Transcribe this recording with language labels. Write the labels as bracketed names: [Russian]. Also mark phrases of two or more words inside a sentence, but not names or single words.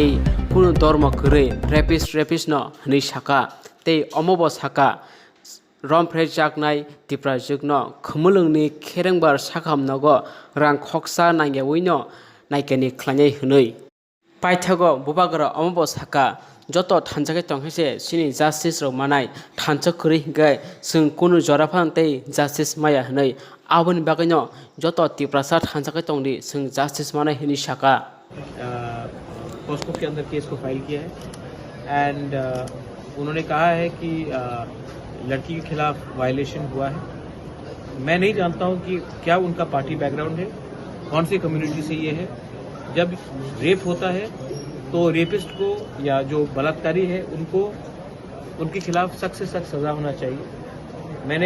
[Kok Borok] कुनु धर्म गरै रेपिस न हनै साका ते अमब साका रफ्रे जागनाय तिप्रा जुगनो खोमोलोंनि खेरेंबार साखामनगो रां खक्सा नांगेवैनो नायकेनि ख्लाङै हनै पाइथागो बुबाग्रा अमब साका जत थानजाखै तंखैसे सिनि जास्टिस रौ मानाय थानचक खरै हिंगाय जों कुनु जराफान ते जास्टिस माया हनै आबोनि बागैनो जत तिप्रासा थानजाखै तंदि जों जास्टिस मानाय हनै साका [Hindi] पॉस्को के अंदर केस को फाइल किया है एंड उन्होंने कहा है कि लड़की के खिलाफ वायलेशन हुआ है। मैं नहीं जानता हूं कि क्या उनका पार्टी बैकग्राउंड है, कौन सी कम्युनिटी से ये है। जब रेप होता है तो रेपिस्ट को या जो बलात्कारी है उनको उनके खिलाफ सख्त से सख्त सजा होना चाहिए।